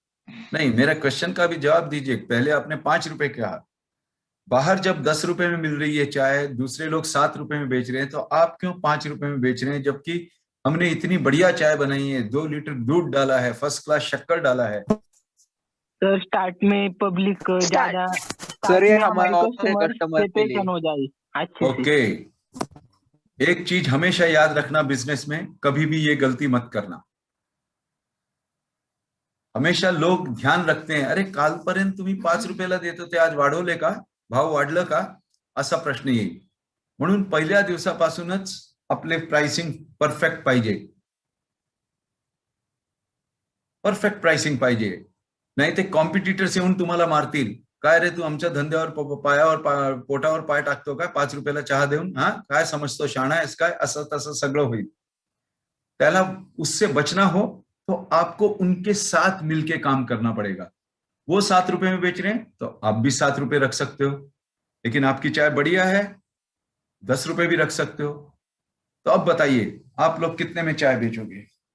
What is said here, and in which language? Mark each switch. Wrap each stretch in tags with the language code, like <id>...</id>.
<hi>नहीं, मेरा क्वेश्चन का भी जवाब दीजिए। पहले आपने 5 रुपए कहा, बाहर जब 10 रुपए में मिल रही है चाय, दूसरे लोग 7 रुपए में बेच रहे हैं, तो आप क्यों 5 रुपए में बेच रहे हैं जबकि हमने इतनी बढ़िया चाय बनाई है, 2 लीटर दूध डाला है, फर्स्ट क्लास शक्कर डाला है? सर स्टार्ट में पब्लिक ज्यादा सर ये हमारे कस्टमर के लिए हो जाए अच्छे से। ओके, एक चीज हमेशा याद रखना, बिजनेस में कभी भी ये गलती मत करना।</hi> <mr>हमेशा लोग ध्यान रखते हैं, अरे कालपर्यंत तुम्ही 5 रुपयाला देत होते, आज वाढवले का, भाव वाढलं का, असा प्रश्न येईल। म्हणून पहिल्या दिवसापासूनच आपले प्राइसिंग परफेक्ट पाहिजे, परफेक्ट प्राइसिंग पाहिजे, नाही ते कॉम्पिटिटर्स येऊन तुम्हाला मारतील, काय रे तू आमच्या धंद्यावर पायावर पोटावर पाय टाकतो काय 5 रुपयाला चहा देऊन, हा काय समजतो, शाणा आहेस काय, असं तसं सगळं होईल।</mr> <hi>त्याला उससे बचना हो तो आपको उनके साथ मिलके काम करना पड़ेगा। वो 7 रुपए में बेच रहे हैं तो आप भी 7 रुपए रख सकते हो, लेकिन आपकी चाय बढ़िया है 10 रुपए भी रख सकते हो। तो अब बताइए आप लोग कितने में चाय बेचोगे?</hi>